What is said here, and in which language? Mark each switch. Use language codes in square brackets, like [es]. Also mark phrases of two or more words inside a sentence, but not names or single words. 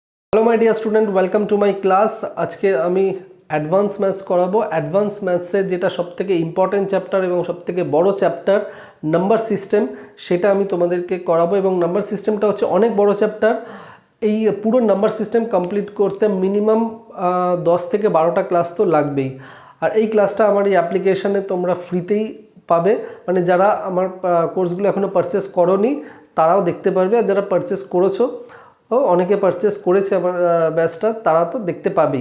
[en] Hello my dear student welcome to my class. [bn] আজকে আমি [en] advance maths [bn] করাবো। [en] advance maths-er [bn] যেটা সবথেকে [en] important chapter [bn] এবং সবথেকে বড় [en] chapter number system [bn] সেটা আমি তোমাদেরকে করাবো এবং [en] number system-ta [bn] হচ্ছে অনেক বড় চ্যাপ্টার। এই পুরো [en] number system [bn] কমপ্লিট করতে মিনিমাম 10 থেকে 12টা ক্লাস তো লাগবেই। আর এই ক্লাসটা আমার এই অ্যাপ্লিকেশনে তোমরা ফ্রিতেই পাবে, মানে যারা আমার কোর্সগুলো এখনো পারচেজ করোনি তারাও দেখতে পারবে, আর যারা পারচেজ করেছো অনেকে পারচেজ করেছে আমার ব্যাচটা তারা তো দেখতে পাবেই।